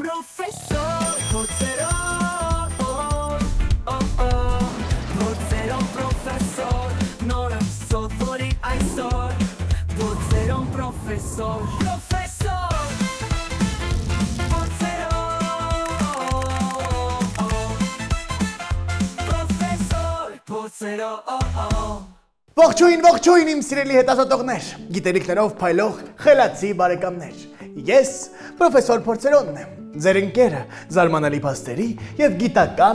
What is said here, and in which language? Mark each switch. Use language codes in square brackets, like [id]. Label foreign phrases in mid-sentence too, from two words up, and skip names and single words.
[hy] Professor Porceron, Porceron professor, Nora sottori այսօր, Porceron professor, Ողջույն իմ սիրելի հետազոտողներ, գիտելիքներով փայլող խելացի բարեկամներ։ Ես պրոֆեսոր Փորձերոնն եմ, ձեր ընկերը զարմանալի փաստերի եւ գիտական